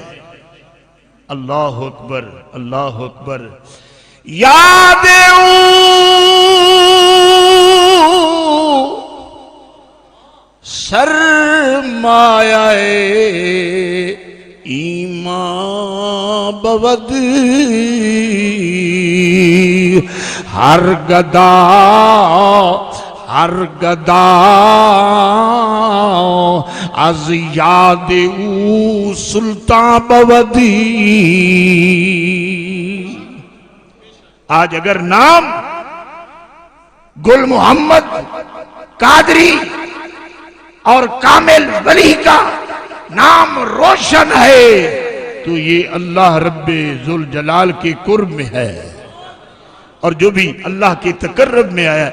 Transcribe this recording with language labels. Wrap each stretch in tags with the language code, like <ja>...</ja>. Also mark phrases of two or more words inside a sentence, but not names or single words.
<ar>اللہ اکبر، اللہ اکبر۔</ar> <fa>یاد سرمایہ ایمان بود ہر گدا از یاد او سلطان بودی۔</fa> <ur>آج اگر نام گل محمد قادری اور کامل ولی کا نام روشن ہے تو یہ اللہ رب ذوالجلال کے قرب میں ہے، اور جو بھی اللہ کے تقرب میں آیا۔</ur>